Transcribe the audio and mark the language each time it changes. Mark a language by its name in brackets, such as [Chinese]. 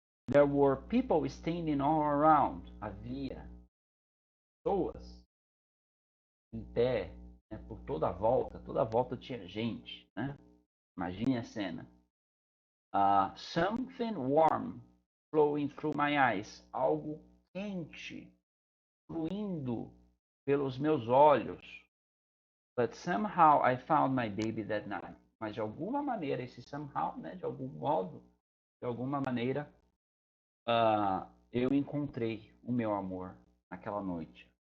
[English] There were people standing all around. [Portuguese] Havia pessoas em pé, né, por toda a volta tinha gente, né? Imagine a cena. [English] Something warm flowing through my eyes. [Portuguese] Algo quente fluindo pelos meus olhos. [English] But somehow I found my baby that night. [Portuguese] Mas de alguma maneira, esse somehow, né, de algum modo, de alguma maneira, eu encontrei o meu amor naquela noite.